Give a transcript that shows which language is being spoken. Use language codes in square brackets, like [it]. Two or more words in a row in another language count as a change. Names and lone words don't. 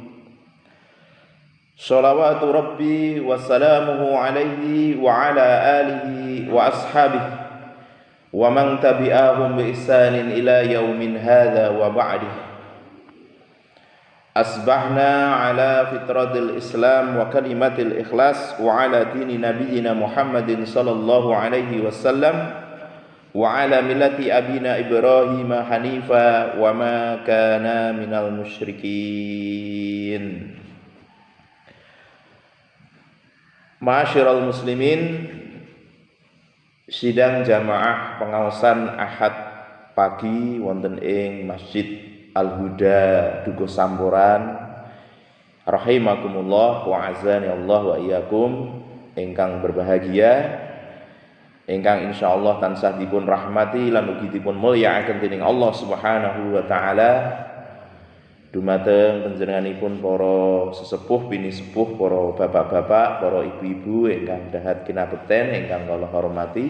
[ar] صلوات ربي وسلامه عليه وعلى آله وأصحابه ومن تبعهم بإحسان إلى يوم هذا وبعده. أصبحنا على فطرة الإسلام وكلمة الإخلاص وعلى دين نبينا محمد صلى الله عليه وسلم وعلى ملة أبينا إبراهيم حنيفا وما كان من المشركين. معاشر المسلمين, [jv] sidang jamaah pengaosan Ahad pagi wonten ing Masjid Al-Huda Dukuh Samboran [ar] رحمكم الله وأعزني الله وإياكم [jv] ingkang berbahagia, ingkang insyaallah tansah dipun rahmati lan ugi dipun mulyakaken dening [ar] الله سبحانه وتعالى. [jv] Dumateng panjenenganipun para sesepuh bini sepuh, para bapak-bapak, para ibu-ibu ingkang dahat kinabekten ingkang kula hormati.